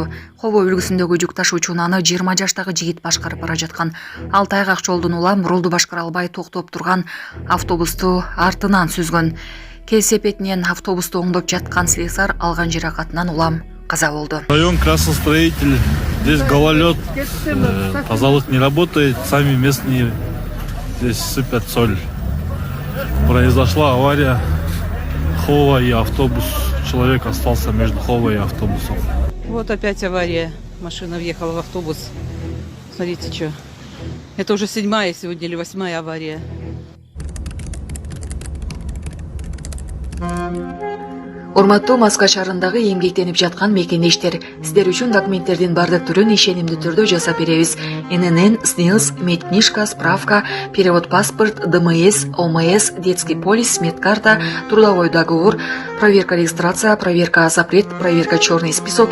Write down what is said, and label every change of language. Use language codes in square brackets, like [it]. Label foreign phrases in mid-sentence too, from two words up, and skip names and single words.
[ky] Хобо үлгүсүндөгү жүк ташуучу унааны 20 жаштагы жигит башкарып бара жаткан. Ал тайгак жолдун улам рулду башкара албай токтоп турган автобусту артынан сүзгөн. Кесепетинен автобусту оңдоп жаткан слесарь алган жаракатынан улам каза болду. [ru] Район Красностроитель, здесь гололед, тазалык не работает, сами местные здесь сыпят соль. Произошла авария. Хова и автобус. Человек остался между Ховой и автобусом. Вот опять авария. Машина въехала в автобус. Смотрите, что. Это уже 7-я сегодня или 8-я авария. [ky] Урматтуу Маска шаарындагы эмгектенип жаткан мекендештер, сиздер үчүн документтердин бардык түрүн ишенимдүү түрдө жасап беребиз. [ru] ННН, СНИЛС, медкнижка, справка, перевод паспорт, ДМС, ОМС, детский полис, медкарта, трудовой договор, проверка регистрация, проверка запрет, проверка черный список.